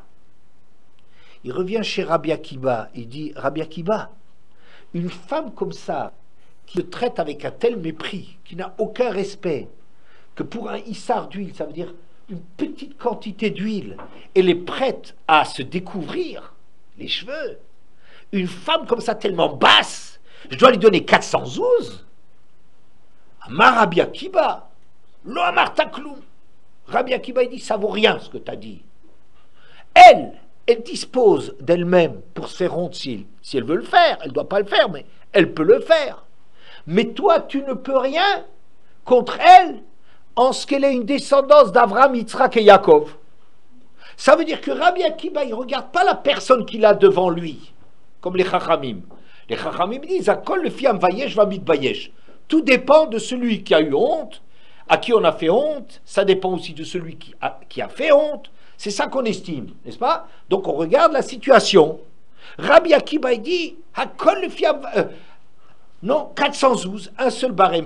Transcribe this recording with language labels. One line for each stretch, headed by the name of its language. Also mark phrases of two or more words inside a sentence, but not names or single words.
French: Il revient chez Rabbi Akiva, il dit, Rabbi Akiva, une femme comme ça, qui se traite avec un tel mépris, qui n'a aucun respect, que pour un issar d'huile, ça veut dire une petite quantité d'huile, elle est prête à se découvrir les cheveux. Une femme comme ça tellement basse, je dois lui donner 412.
Hebrew: אמר רבי עקיבא, לא אמרת כלום.
French: Rabbi Akiva, il dit, ça vaut rien ce que tu as dit. Elle dispose d'elle-même pour se faire honte si elle veut le faire. Elle ne doit pas le faire, mais elle peut le faire. Mais toi, tu ne peux rien contre elle en ce qu'elle est une descendance d'Avraham, Yitzhak et Yaakov. Ça veut dire que Rabbi Akiva, il ne regarde pas la personne qu'il a devant lui, comme les Chachamim. Les Chachamim disent,
Hebrew: הכל לפי המבייש והמתבייש.
French: Tout dépend de celui qui a eu honte, à qui on a fait honte, ça dépend aussi de celui qui a fait honte. C'est ça qu'on estime, n'est-ce pas? Donc on regarde la situation. Rabbi Akiva dit,
Hebrew: הכל לפי,
French: non, 412, un seul barème.